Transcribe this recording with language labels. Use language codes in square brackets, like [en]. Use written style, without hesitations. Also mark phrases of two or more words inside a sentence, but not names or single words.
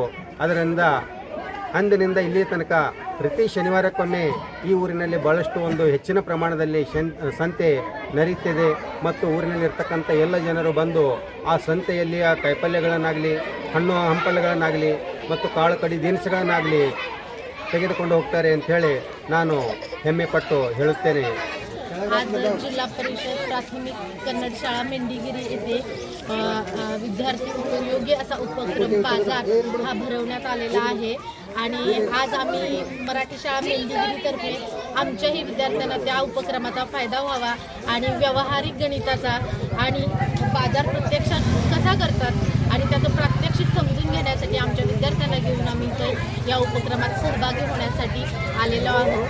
[kn] ಅದರಿಂದ ಅಂದಿನಿಂದ ಇಲ್ಲಿ ತನಕ ಪ್ರತಿ ಶನಿವಾರಕ್ಕೊಮ್ಮೆ ಈ ಊರಿನಲ್ಲಿ ಭಾಳಷ್ಟು ಒಂದು ಹೆಚ್ಚಿನ ಪ್ರಮಾಣದಲ್ಲಿ ಸಂತೆ ನಡೆಯುತ್ತಿದೆ ಮತ್ತು ಊರಿನಲ್ಲಿರ್ತಕ್ಕಂಥ ಎಲ್ಲ ಜನರು ಬಂದು ಆ ಸಂತೆಯಲ್ಲಿ ಆ ಕಾಯಿಪಲ್ಯಗಳನ್ನಾಗಲಿ, ಹಣ್ಣು ಹಂಪಲುಗಳನ್ನಾಗಲಿ ಮತ್ತು ಕಾಳು ಕಡಿ ದಿನಸುಗಳನ್ನಾಗಲಿ ತೆಗೆದುಕೊಂಡು ಹೋಗ್ತಾರೆ ಅಂಥೇಳಿ ನಾನು ಹೆಮ್ಮೆಪಟ್ಟು ಹೇಳುತ್ತೇನೆ. [mr] आज जिल्हा परिषद प्राथमिक कन्नड शाळा मेंढीगिरी येथे विद्यार्थी उपयोगी असा उपक्रम बाजार हा भरवण्यात आलेला आहे. आणि आज आम्ही मराठी शाळा मेंढीगिरीतर्फे आमच्याही विद्यार्थ्यांना त्या उपक्रमाचा फायदा व्हावा आणि व्यावहारिक गणिताचा आणि बाजार प्रत्यक्षात कसा करतात आणि त्याचं प्रात्यक्षिक समजून घेण्यासाठी आमच्या विद्यार्थ्यांना घेऊन आम्ही इथं या उपक्रमात सहभागी होण्यासाठी आलेलो आहोत.